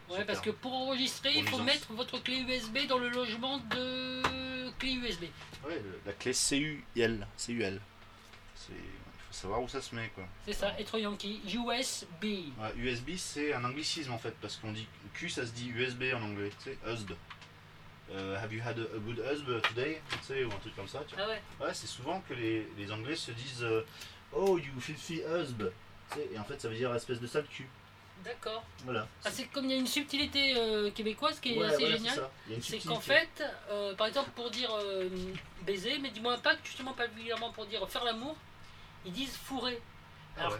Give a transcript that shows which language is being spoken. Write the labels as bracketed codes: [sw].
[fr] ouais, parce terme. Que pour enregistrer, il faut mettre votre clé USB dans le logement de clé USB. Ouais, la clé CUL. CUL. Il faut savoir où ça se met. Quoi. C'est ça, être Yankee. USB. Ouais, USB, c'est un anglicisme en fait, parce qu'on dit Q, ça se dit USB en anglais. Tu sais, USB. [en] Have you had a good USB today? [fr] Tu sais, ou un truc comme ça. Tu vois. Ah ouais. Ouais, c'est souvent que les Anglais se disent [en] Oh, you filthy USB. [fr] Et en fait, ça veut dire espèce de sale cul. D'accord. Voilà. Ah, c'est comme il y a une subtilité québécoise qui est ouais, assez voilà, géniale. C'est qu'en fait, par exemple, pour dire baiser, mais dis-moi pas que justement, pas vulgairement pour dire faire l'amour, ils disent fourrer. Alors ouais.